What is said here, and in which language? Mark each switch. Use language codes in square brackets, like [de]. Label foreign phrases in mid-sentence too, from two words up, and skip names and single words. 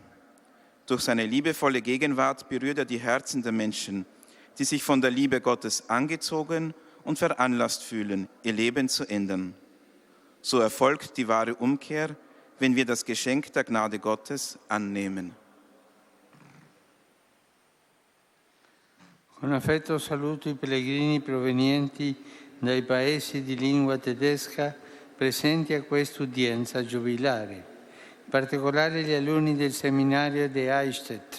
[de] Durch seine liebevolle Gegenwart berührt er die Herzen der Menschen, die sich von der Liebe Gottes angezogen und veranlasst fühlen, ihr Leben zu ändern. So erfolgt die wahre Umkehr, wenn wir das Geschenk der Gnade Gottes annehmen. [it] Con affetto saluto i pellegrini provenienti dai paesi di lingua tedesca presenti a questa udienza giubilare. In particolare gli alunni del seminario di Eichstätt.